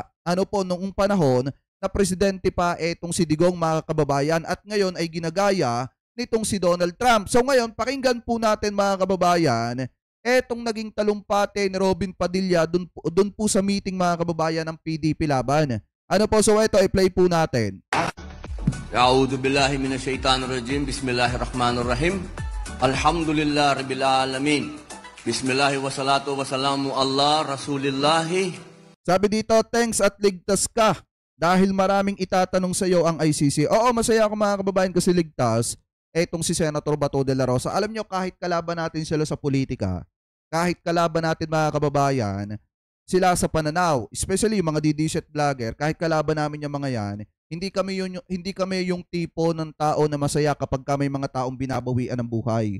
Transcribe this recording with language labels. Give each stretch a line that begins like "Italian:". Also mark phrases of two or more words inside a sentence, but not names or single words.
Filipino: Ano po noong panahon na presidente pa etong si Digong mga kababayan at ngayon ay ginagaya nitong si Donald Trump. So ngayon pakinggan po natin mga kababayan etong naging talumpate ni Robin Padilla dun po sa meeting mga kababayan ng PDP Laban. Ano po, so ito i-play po natin.
Arabic: أعوذ بالله من الشيطان الرجيم. بسم الله الرحمن الرحيم. الحمد لله رب العالمين. بسم الله والصلاة والسلام على رسول الله.
Filipino: Sabi dito, thanks at ligtas ka dahil maraming itatanong sa iyo ang ICC. Oo, masaya ako mga kababayan kasi ligtas etong si Senator Bato de la Rosa. Alam nyo, kahit kalaban natin sila sa politika, kahit kalaban natin mga kababayan, sila sa pananaw, especially yung mga DDZ vlogger, kahit kalaban namin yung mga yan, hindi kami yung tipo ng tao na masaya kapag may mga taong binabawian ng buhay.